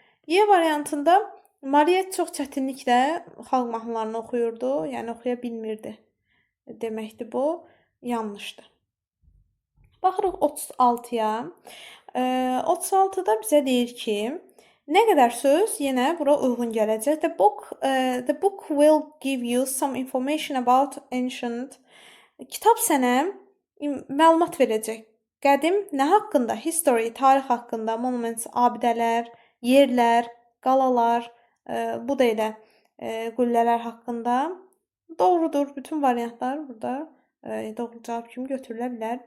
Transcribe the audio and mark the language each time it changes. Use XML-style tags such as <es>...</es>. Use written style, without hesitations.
<az>Y variantında Maria çox çətinliklə xalq mahnılarını oxuyurdu, yəni oxuya bilmirdi deməkdir bu. Yanlışdır. Baxırıq 36-ya. 36-da bizə deyir ki, nə qədər söz yenə bura uyğun gələcək.</az> <en>The book will give you some information about ancient</en> <az>Kitab sənə məlumat verəcək. Qədim nə haqqında? History, tarix haqqında, monuments, abidələr, yerlər, qalalar, bu da elə qüllələr haqqında. Doğrudur, bütün variantlar burada doğru cavab kimi götürülə bilər.</az>